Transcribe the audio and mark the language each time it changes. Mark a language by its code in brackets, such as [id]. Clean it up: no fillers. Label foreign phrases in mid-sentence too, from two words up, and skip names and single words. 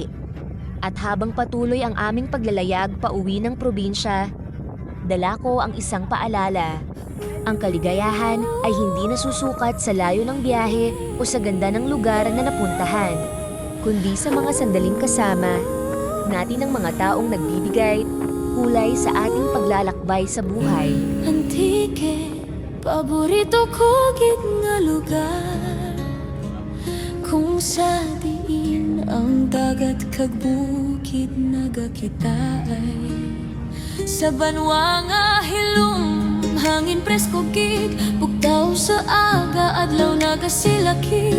[tl] At habang patuloy ang aming paglalayag pauwi ng probinsya, dala ko ang isang paalala. Ang kaligayahan ay hindi nasusukat sa layo ng biyahe o sa ganda ng lugar na napuntahan, kundi sa mga sandaling kasama natin ng mga taong nagbibigay kulay sa ating paglalakbay sa buhay. [hil] Antique, paborito ko gid nga lugar, kung sa diin ang dagat kag bukid nagakitaay. Sa banwa nga hilom, hangin presko gid, bugtaw sa aga, adlaw nagasilakid.